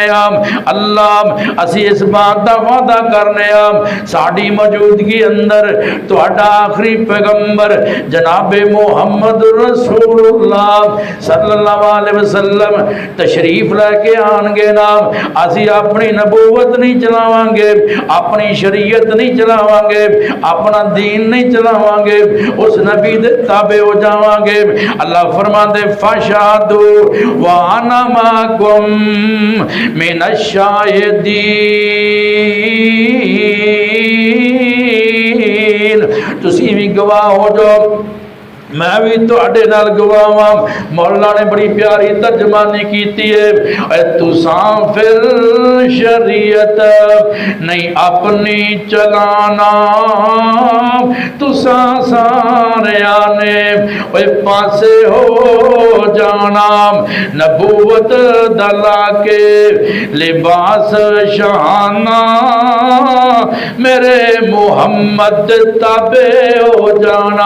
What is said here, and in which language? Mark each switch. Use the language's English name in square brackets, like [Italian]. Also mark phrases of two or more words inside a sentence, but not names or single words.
[Punjabi] آ، اللہ اسی اِس بات دا وعدہ کرنے آ ساڈی موجودگی اندر تہاڈا آخری پیغمبر جنابِ محمد رسول اللہ [Arabic] صلى الله عليه وسلم [Punjabi] تشریف لیکے آنگے نا، اسی اپنی نبوت نہیں چلاواں گے، اپنی شریعت نہیں چلاواں گے، اپنا دین نہیں چلاواں گے، اُس نبی دے تابع ہو جاواں گے. اللہ فرماتے [Arabic] فاشهدوا وأنا معكم من الشاهدين, [Punjabi] تسیں بھی گواہ ہو جاؤ، میں بھی تہاڈے نال گواہ. مولا نے بڑی پیاری ترجمانی کی ہے، تساں فیر شریعت نہیں اپنی چلانا، تساں ساریاں نے پاسے ہو جانا، نبوت دلا کے لباس شاہانہ میرے محمد تابع ہو جانا.